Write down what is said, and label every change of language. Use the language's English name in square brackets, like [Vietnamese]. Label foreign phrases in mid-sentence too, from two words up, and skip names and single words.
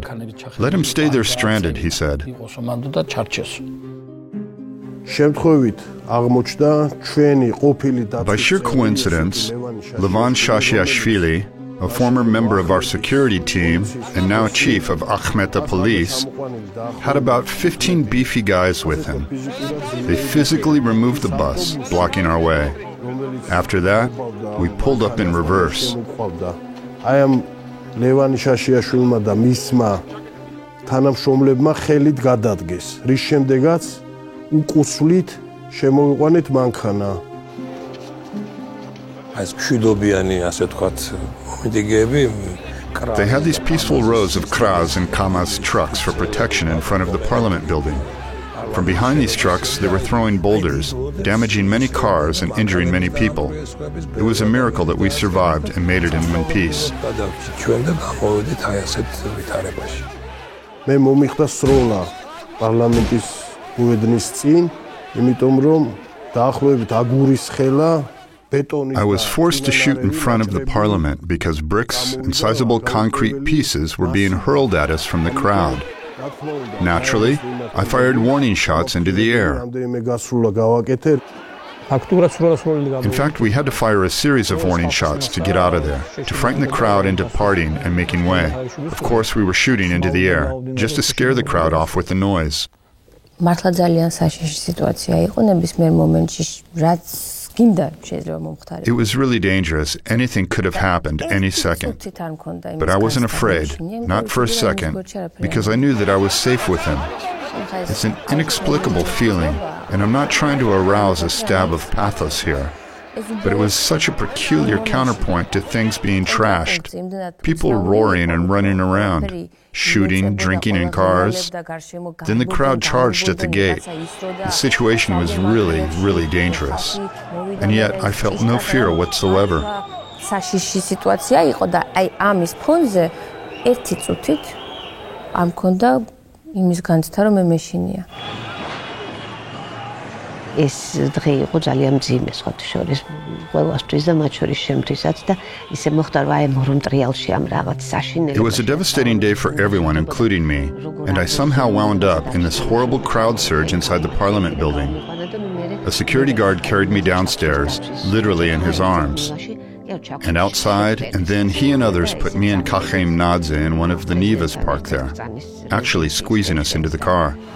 [English] Let him stay there stranded, he said. By sheer coincidence, Levan Shashiashvili, a former member of our security team and now chief of Akhmeta police, had about 15 beefy guys with him. They physically removed the bus, blocking our way. After that, we pulled up in reverse. I am [Georgian] Levan Shashiashvilma და მისმა თანამშრომლებმა ხელით გადადგეს. რის შემდეგაც უკუსვლით შემოვიყვანეთ მანქანა. ეს მშვიდობიანი, ასე ვთქვათ, მომიდიგეები [English] They had these peaceful rows of Kraz and Kamaz trucks for protection in front of the parliament building. From behind these trucks, they were throwing boulders, damaging many cars and injuring many people. It was a miracle that we survived and made it in one piece. [Georgian] მე მომიხდა სროლა პარლამენტის მოედნის წინ, იმიტომ რომ დაახლოებით აგურის ხელა [English] I was forced to shoot in front of the parliament because bricks and sizable concrete pieces were being hurled at us from the crowd. Naturally, I fired warning shots into the air. In fact, we had to fire a series of warning shots to get out of there, to frighten the crowd into parting and making way. Of course, we were shooting into the air, just to scare the crowd off with the noise. [Georgian] მართლა ძალიან საშიში სიტუაცია იყო ნებისმიერ მომენტში რაც [English] It was really dangerous. Anything could have happened any second. But I wasn't afraid, not for a second, because I knew that I was safe with him. It's an inexplicable feeling, and I'm not trying to arouse a stab of pathos here. But it was such a peculiar counterpoint to things being trashed. People roaring and running around, shooting, drinking in cars. Then the crowd charged at the gate. The situation was really, really dangerous. And yet I felt no fear whatsoever. [Georgian] საშიში სიტუაცია იყო და აი ამის ფონზე ერთი წუთით არ მქონდა იმის განცდა რომ მე მეშინია. ეს დღე იყო ძალიან მძიმე სხვათა შორის ყველასთვის და მათ შორის შემთხვევასაც და ისე მოხდა რომ აი მორომ ტრიალში ამ რაღაც საშინელი. [English] It was a devastating day for everyone, including me, and I somehow wound up in this horrible crowd surge inside the Parliament building. A security guard carried me downstairs, literally in his arms. And outside, and then he and others put me and Kachem Nadze in one of the Nivas parked there, actually squeezing us into the car.